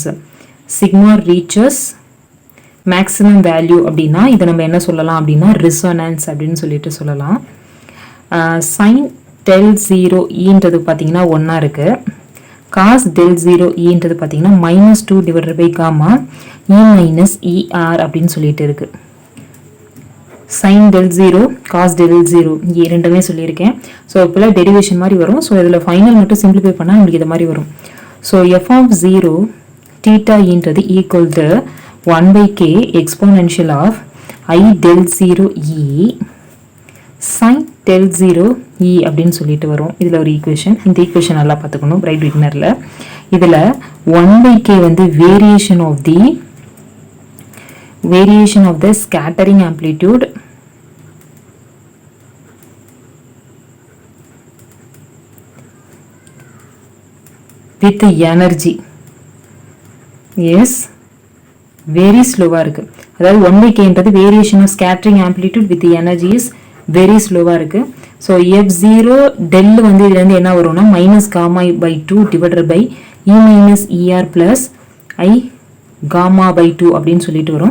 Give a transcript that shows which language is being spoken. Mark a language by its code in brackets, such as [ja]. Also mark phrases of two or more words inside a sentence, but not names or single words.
[en] sigma reaches maximum value [ta] அப்படின்னா இதை நம்ம என்ன சொல்லலாம் அப்படின்னா ரிசோனன்ஸ் அப்படின்னு சொல்லிட்டு சொல்லலாம். [en] sin del 0 [ta] ஈன்றது பார்த்தீங்கன்னா 1 இருக்குது. [en] cos del 0 [ta] ஈன்றது பார்த்தீங்கன்னா -2 [en] divided by gamma E minus ER [ta] அப்படின்னு சொல்லிட்டு இருக்கு. [en] sin del 0 cos del 0 [ta] இங்கே ரெண்டுமே சொல்லியிருக்கேன். ஸோ இப்போலாம் டெரிவேஷன் மாதிரி வரும். ஸோ இதில் ஃபைனல் மட்டும் சிம்பிளிஃபை பண்ணால் நம்மளுக்கு இது மாதிரி வரும். [en] so f of 0 [ta] தீட்டான்றது [en] equal to 1/k exponential of I del 0 e sin del 0 e [ta] அப்படின்னு சொல்லிட்டு வரும். இதில் ஒரு ஈக்குவேஷன். இந்த ஈக்குவேஷன் நல்லா பார்த்துக்கணும் பிரைட் விக்னரில். இதில் 1/k வந்து [en] variation of the scattering amplitude with energy is very [ta] ஸ்லோவாக இருக்குது. அதாவது 1/kன்றது [en] variation of scattering amplitude with energy is very [ta] ஸ்லோவாக இருக்குது. [en] so F0 del [ta] வந்து இதுலேருந்து என்ன வரும்னா [en] minus gamma by 2 divided by E minus ER plus i gamma by 2 [ta] அப்படின்னு சொல்லிட்டு வரும்.